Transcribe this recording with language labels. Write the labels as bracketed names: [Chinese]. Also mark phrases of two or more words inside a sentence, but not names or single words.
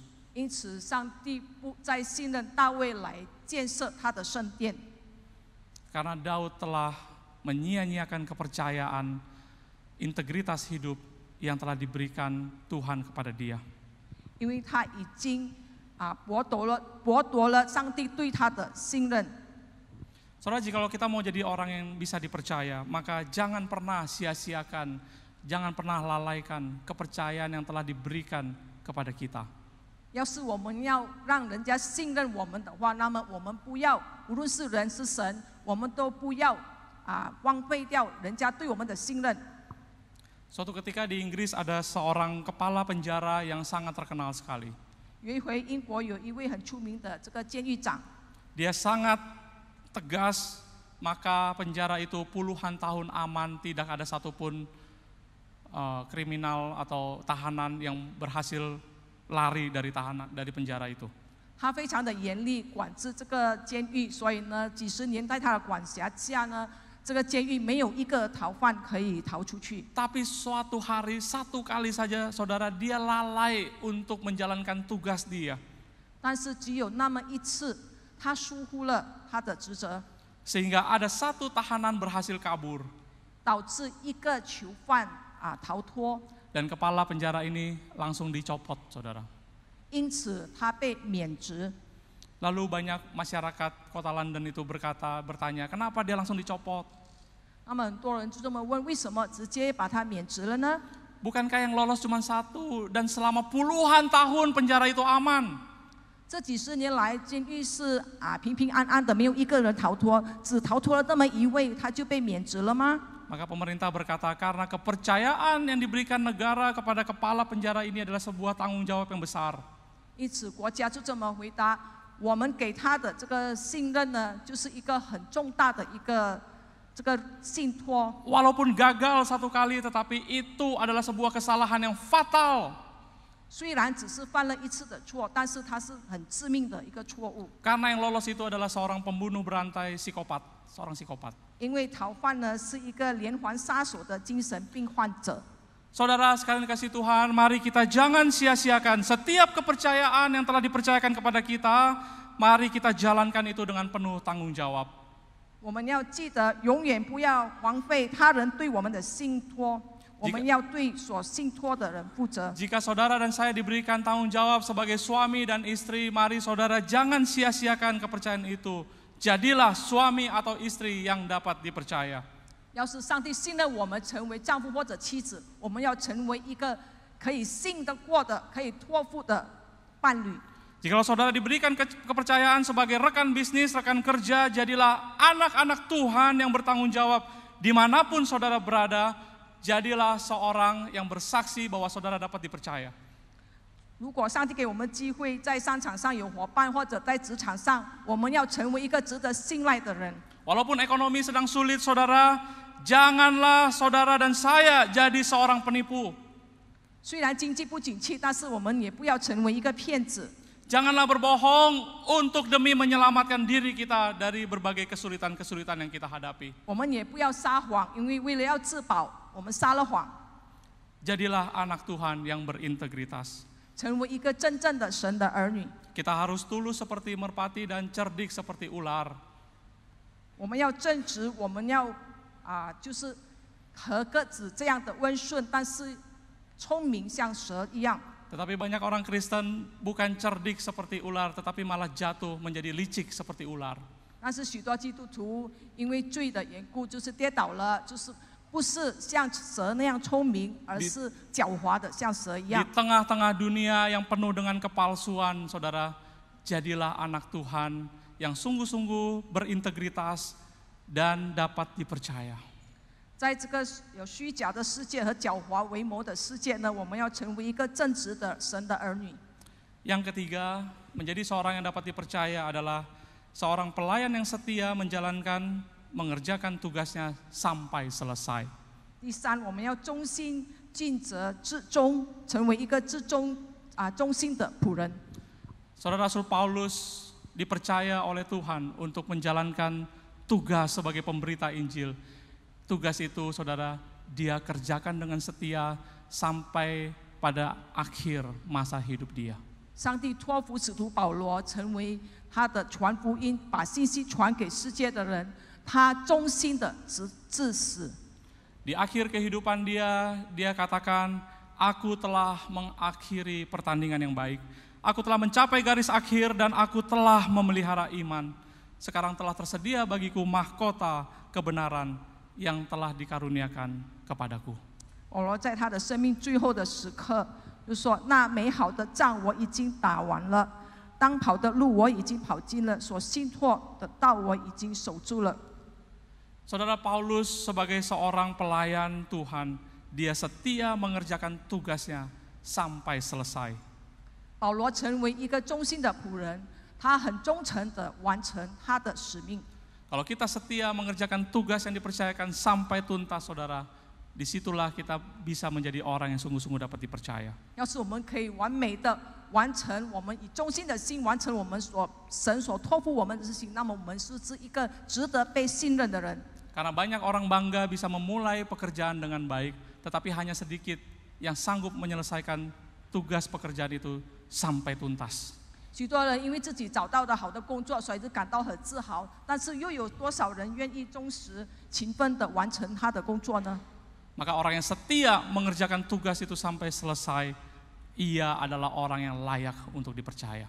[Chinese] 因此，上帝不再信任大卫来建设他的圣殿， [Indonesian] Karena Daud telah menyia-nyiakan kepercayaan, integritas hidup yang telah diberikan Tuhan kepada dia. [Chinese] 因为他已经剥夺了上帝对他的信任。 [Indonesian] Saudara, jikalau kita mau jadi orang yang bisa dipercaya, maka jangan pernah sia-siakan, jangan pernah lalaikan kepercayaan yang telah diberikan kepada kita. [Chinese] 要是我们要让人家信任我们的话，那么我们不要，无论是人是神，我们都不要荒废掉人家对我们的信任。 [Indonesian] Suatu ketika di Inggris ada seorang kepala penjara yang sangat terkenal sekali. [Chinese] 有一回，英国有一位很出名的这个监狱长， [Indonesian] Dia sangat tegas, maka penjara itu puluhan tahun aman, tidak ada satupun kriminal atau tahanan yang berhasil lari dari penjara itu. [Chinese] 他非常的严厉管制这个监狱，所以呢，几十年在他的管辖下呢，这个监狱没有一个逃犯可以逃出去。 [Indonesian] Tapi suatu hari, satu kali saja saudara, dia lalai untuk menjalankan tugas dia. [Chinese] 但是只有那么一次，他疏忽了他的职责， [Indonesian] Sehingga ada satu tahanan berhasil kabur. [Chinese] 导致一个囚犯逃脱， [Indonesian] Dan kepala penjara ini langsung dicopot, saudara. [Chinese] 因此他被免职。 [Indonesian] Lalu banyak masyarakat kota London itu bertanya, kenapa dia langsung dicopot? [Chinese] 那么很多人就这么问，为什么直接把他免职了呢？ [Indonesian] Bukankah yang lolos cuma satu dan selama puluhan tahun penjara itu aman? [Chinese] 这几十年来，监狱是平平安安的，没有一个人逃脱，只逃脱了这么一位，他就被免职了吗？ [Indonesian] Maka pemerintah berkata, karena kepercayaan yang diberikan negara kepada kepala penjara ini adalah sebuah tanggung jawab yang besar. [Chinese] 因此国家就这么回答：我们给他的这个信任呢，就是一个很重大的一个这个信托。 [Indonesian] Walaupun gagal satu kali, tetapi itu adalah sebuah kesalahan yang fatal. [Chinese] 虽然只是犯了一次的错，但是它是很致命的一个错误。 [Indonesian] Karena yang lolos itu adalah seorang pembunuh berantai psikopat, seorang psikopat. [Chinese] 因为逃犯呢是一个连环杀手的精神病患者。 [Indonesian] Saudara sekalian kasih Tuhan, mari kita jangan sia-siakan setiap kepercayaan yang telah dipercayakan kepada kita, mari kita jalankan itu dengan penuh tanggung jawab. [Chinese] 我们要记得，永远不要荒废他人对我们的信托，我们要对所信托的人负责。 [Indonesian] Jika saudara dan saya diberikan tanggung jawab sebagai suami dan istri, mari saudara jangan sia-siakan kepercayaan itu. Jadilah suami atau istri yang dapat dipercaya. [Chinese] 要是上帝信任我们成为丈夫或者妻子，我们要成为一个可以信得过的、可以托付的伴侣。 [Indonesian] Jikalau saudara diberikan kepercayaan sebagai rekan bisnis, rekan kerja, jadilah anak-anak Tuhan yang bertanggung jawab dimanapun saudara berada, jadilah seorang yang bersaksi bahwa saudara dapat dipercaya. [Chinese] 如果上帝给我们机会，在商场上有伙伴，或者在职场上，我们要成为一个值得信赖的人。 [Indonesian] Walaupun ekonomi sedang sulit saudara, janganlah saudara dan saya jadi seorang penipu. [Chinese] 虽然经济不景气，但是我们也不要成为一个骗子。 [Indonesian] Janganlah berbohong untuk demi menyelamatkan diri kita dari berbagai kesulitan-kesulitan yang kita hadapi. [Chinese] 我们也不要撒谎，因为为了要自保，我们撒了谎。 [Indonesian] Jadilah anak Tuhan yang berintegritas. [Chinese] 成为一个真正的神的儿女。 [Indonesian] Kita harus tulus seperti merpati dan cerdik seperti ular. [Chinese] 我们要正直，我们要就是和鸽子这样的温顺，但是聪明像蛇一样。 [Indonesian] Tetapi banyak orang Kristen bukan cerdik seperti ular, tetapi malah jatuh menjadi licik seperti ular. [Chinese] 但是许多基督徒因为罪的缘故，就是跌倒了，就是不是像蛇那样聪明，而是狡猾的像蛇一 [Indonesian] Di [Chinese] 样。 [Indonesian] tengah-tengah dunia yang penuh dengan kepalsuan, saudara, jadilah anak Tuhan yang sungguh-sungguh berintegritas dan dapat dipercaya. [Chinese] 在这个有虚假的世界和狡猾为谋的世界呢，我们要成为一个正直的神的儿女。 [Indonesian] Yang ketiga, menjadi seorang yang dapat dipercaya adalah seorang pelayan yang setia mengerjakan tugasnya sampai selesai. [Chinese] 第三，我们要忠心尽责至忠，成为一个忠心的仆人。 [Indonesian] Saudara Rasul Paulus dipercaya oleh Tuhan untuk menjalankan tugas sebagai pemberita Injil. tugas itu saudara dia kerjakan dengan setia sampai pada akhir masa hidup dia. [Chinese] 上帝托付使徒保罗成为他的传福音、把信息传给世界的人，他忠心的至死。 [Indonesian] Di akhir kehidupan dia katakan, aku telah mengakhiri pertandingan yang baik. Aku telah mencapai garis akhir dan aku telah memelihara iman. Sekarang telah tersedia bagiku mahkota kebenaran yang telah dikaruniakan kepadaku. [Chinese] 保罗在他的生命最后的时刻，就说：“那美好的仗我已经打完了，当跑的路我已经跑尽了，所信托的道我已经守住了。” [Indonesian] Saudara Paulus sebagai seorang pelayan Tuhan, dia setia mengerjakan tugasnya sampai selesai. [Chinese] 保罗成为一个忠心的仆人，他很忠诚的完成他的使命。 [Indonesian] Kalau kita setia mengerjakan tugas yang dipercayakan sampai tuntas, saudara, disitulah kita bisa menjadi orang yang sungguh-sungguh dapat dipercaya. [Chinese] 要是我们可以完美的完成，我们以忠心的心完成我们神所托付我们的事情，那么我们是一个值得被信任的人。 [Indonesian] Karena banyak orang bangga bisa memulai pekerjaan dengan baik, tetapi hanya sedikit yang sanggup menyelesaikan tugas pekerjaan itu sampai tuntas. [Chinese] 许多人因为自己找到的好的工作，所以就感到很自豪。但是又有多少人愿意忠实、勤奋地完成他的工作呢？ [Indonesian] Maka orang yang setia mengerjakan tugas itu sampai selesai, ia adalah orang yang layak untuk dipercaya.